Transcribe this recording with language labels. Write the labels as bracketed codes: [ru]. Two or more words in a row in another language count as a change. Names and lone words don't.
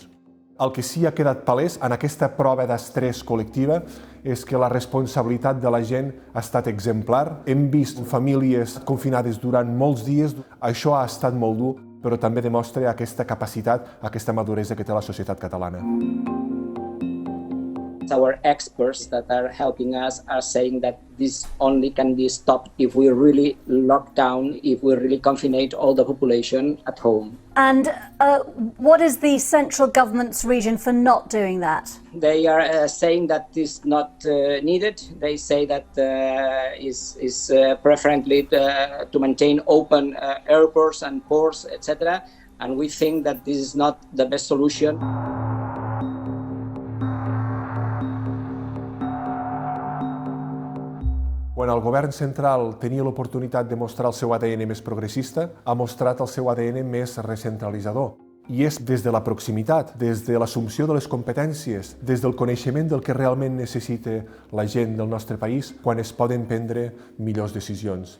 [ca] El que sí ha quedat palès en aquesta prova d'estrès col·lectiva és que la responsabilitat de la gent ha estat exemplar. Hem vist famílies confinades durant molts dies. Això ha estat molt dur, però també demostra aquesta capacitat, aquesta maduresa que té la societat catalana. [en] Our experts that are helping us are saying that this only can be stopped if we really lock down, if we really confine all the population at home. And what is the central government's reason for not doing that? They are saying that is not needed. They say that is preferably to maintain open airports and ports, etc. And we think that this is not the best solution. [ca] Quan el govern central tenia l'oportunitat de mostrar el seu ADN més progressista, ha mostrat el seu ADN més recentralitzador. I és des de la proximitat, des de l'assumpció de les competències, des del coneixement del que realment necessita la gent del nostre país, quan es poden prendre millors decisions.